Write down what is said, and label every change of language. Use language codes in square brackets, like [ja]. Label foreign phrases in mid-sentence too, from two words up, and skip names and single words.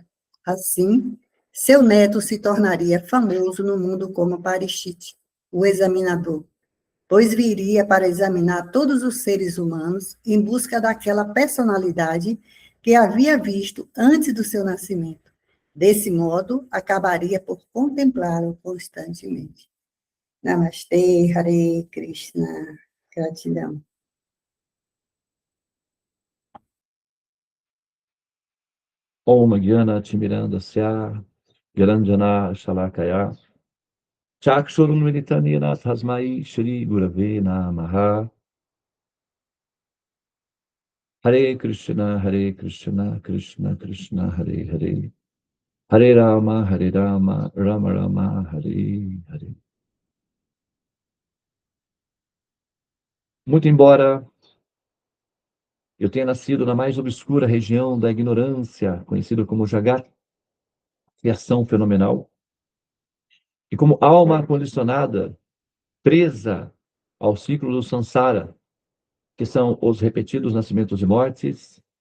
[pt] Assim, seu neto se tornaria famoso no mundo como Parikshit, o examinador, pois viria para examinar todos os seres humanos em busca daquela personalidade que havia visto antes do seu nascimento. Desse modo, acabaria por contemplá-lo constantemente. Namastê, [sa] हरे कृष्ण. [pt] Gratidão. [sa] ॐ ज्ञान तिमिरान्धस्य ज्ञानाञ्जन शलाकया चक्षुरुन् मीलितनिन तस्मै श्री गुरवे नमः. हरे कृष्ण कृष्ण कृष्ण हरे हरे. हरे राम राम राम हरे हरे. [pt] Muito embora eu tenha nascido na mais obscura região da ignorância, conhecida como Jagat, criação fenomenal, e como alma condicionada, presa ao ciclo do samsara, que são os repetidos nascimentos e mortes,